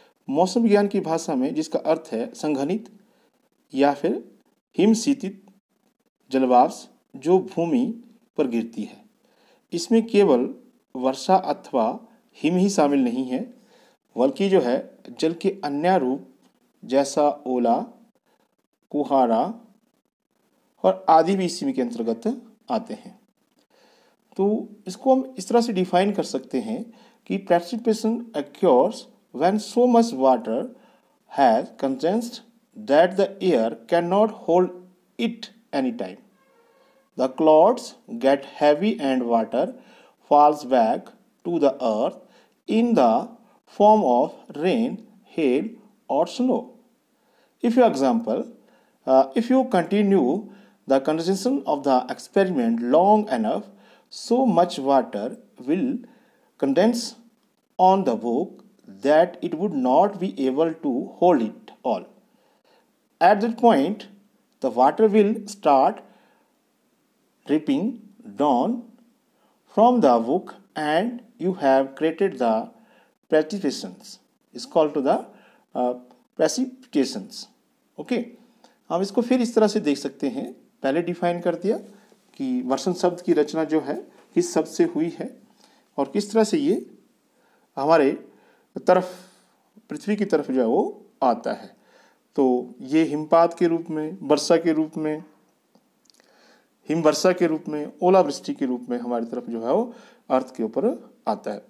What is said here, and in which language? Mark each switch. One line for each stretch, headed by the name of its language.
Hindi: मौसम विज्ञान की भाषा में जिसका अर्थ है संघनित या फिर हिमशीतित जलवाष्प जो भूमि पर गिरती है। इसमें केवल वर्षा अथवा हिम ही शामिल नहीं है, बल्कि जो है जल के अन्य रूप जैसा ओला, कुहारा और आदि भी इसी के अंतर्गत आते हैं। तो इसको हम इस तरह से डिफाइन कर सकते हैं कि precipitation
English: occurs when so much water has condensed that the air cannot hold it anytime. The clouds get heavy and water falls back to the earth in the form of rain, hail or snow. If you continue the condensation of the experiment long enough, so much water will condense on the book that it would not be able to hold it all. At that point, the water will start dripping down from the book and you have created the precipitations. It's called to the precipitations. Okay?
Hindi: हम इसको फिर इस तरह से देख सकते हैं। पहले डिफाइन कर दिया कि वर्षण शब्द की रचना जो है किस शब्द से हुई है और किस तरह से ये हमारे तरफ, पृथ्वी की तरफ जो है वो आता है। तो ये हिमपात के रूप में, वर्षा के रूप में, हिमवर्षा के रूप में, ओलावृष्टि के रूप में हमारी तरफ जो है वो अर्थ के ऊपर आता है।